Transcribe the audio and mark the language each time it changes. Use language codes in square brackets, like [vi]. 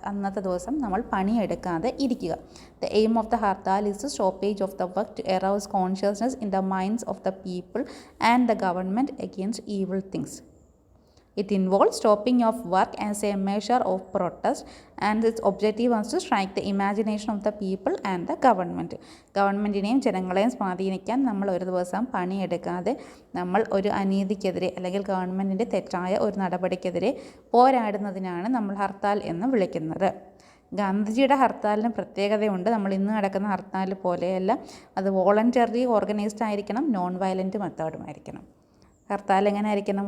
[ml] അന്നത്തെ ദിവസം നമ്മൾ പണിയെടുക്കാതെ ഇരിക്കുക. [en] The aim of the hartal is to stoppage of the work to arouse consciousness in the minds of the people and the government against evil things. It involves stopping of work as a measure of protest and its objective was to strike the imagination of the people and the government. [ml] ഗവൺമെൻറ്റിനെയും ജനങ്ങളെയും സ്വാധീനിക്കാൻ നമ്മൾ ഒരു ദിവസം പണിയെടുക്കാതെ നമ്മൾ ഒരു അനീതിക്കെതിരെ അല്ലെങ്കിൽ ഗവൺമെൻറ്റിൻ്റെ തെറ്റായ ഒരു നടപടിക്കെതിരെ പോരാടുന്നതിനാണ് നമ്മൾ ഹർത്താൽ എന്ന് വിളിക്കുന്നത്. ഗാന്ധിജിയുടെ ഹർത്താലിന് പ്രത്യേകതയുണ്ട്. നമ്മൾ ഇന്ന് നടക്കുന്ന ഹർത്താൽ പോലെയല്ല, അത് വോളണ്ടറി ഓർഗനൈസ്ഡ് ആയിരിക്കണം, നോൺ വയലൻറ്റ് മെത്തേഡുമായിരിക്കണം. ഹർത്താൽ എങ്ങനെ ആയിരിക്കണം?